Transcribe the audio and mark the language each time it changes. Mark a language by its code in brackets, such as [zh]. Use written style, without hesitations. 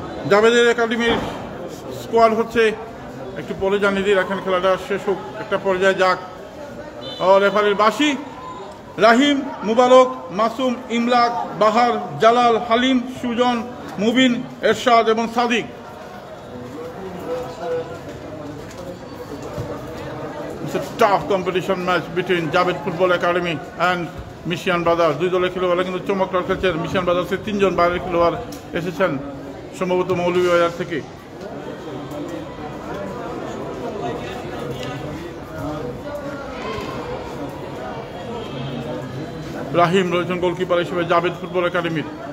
[bn] জাবেদের একাডেমির স্কোয়াড হচ্ছে, একটু পরে জানিয়ে দিই, এখন খেলাটা শেষ হোক, একটা পর্যায়ে যাক। রেফারির বাসি রাহিম, মুবারক, মাসুম, ইমলাক, বাহার, জালাল, হালিম, সুজন, মুবিন, এরশাদ এবং Sadiq. [en] It's a tough competition match between Javed Football Academy and মিশিয়ান brothers. [bn] দুই দলের খেলোয়াড় কিন্তু চমৎকার খেলছেন। মিশিয়ান ব্রাদার্সের 3 জন বাইরের খেলোয়াড় এসেছেন, সম্ভবত মৌলভীবাজার থেকে। রাহিম রয়েছেন গোলকিপার হিসেবে জাবেদ ফুটবল একাডেমির।